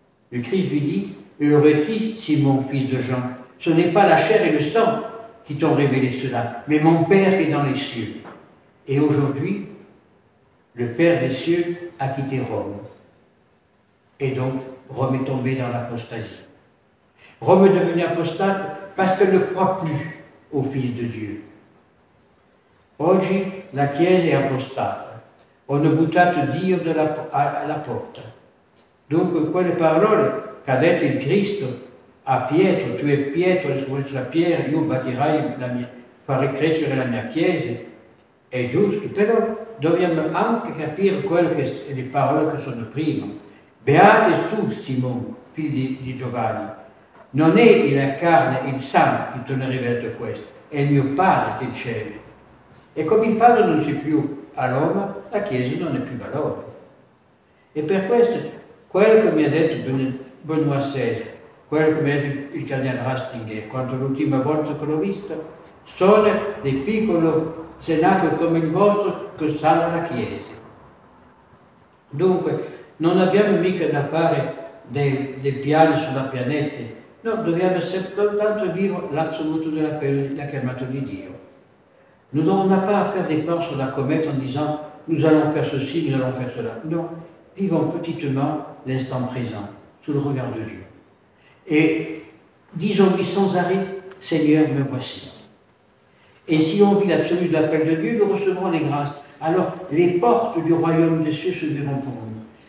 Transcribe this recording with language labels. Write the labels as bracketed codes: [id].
[fr] Le Christ lui dit, heureux es-tu, Simon, fils de Jean. Ce n'est pas la chair et le sang qui t'ont révélé cela, mais mon Père qui est dans les cieux. Et aujourd'hui, le Père des cieux a quitté Rome. Et donc, Rome est tombée dans l'apostasie. Rome est devenue apostate parce qu'elle ne croit plus au Fils de Dieu. [it] Oggi la Chiesa è appostata, hanno buttato Dio alla porta. Dunque quelle parole che ha detto il Cristo a Pietro, tu è Pietro, sulla pietra, io farei crescere la mia Chiesa, è giusto, però dobbiamo anche capire le parole che sono prima. Beate tu, Simone, figlio di Giovanni, non è la carne, il sangue che ti hanno rivelato questo, è il mio Padre che è in cielo. E come il Padre non c'è più a Roma, la Chiesa non è più valore. E per questo, quello che mi ha detto Benoît XVI, quello che mi ha detto il cardinale Ratzinger, quando l'ultima volta che l'ho visto, sono dei piccoli senati come il vostro che salvano la Chiesa. Dunque, non abbiamo mica da fare dei piani sulla pianeta, no, dobbiamo soltanto vivere l'assoluto della chiamata di Dio. [fr] Nous n'avons pas à faire des plans sur la comète en disant nous allons faire ceci, nous allons faire cela. Non, vivons petitement l'instant présent, sous le regard de Dieu. Et disons-lui sans arrêt, Seigneur, me voici. Et si on vit l'absolu de l'appel de Dieu, nous recevrons les grâces. Alors les portes du royaume des cieux se verront pour nous.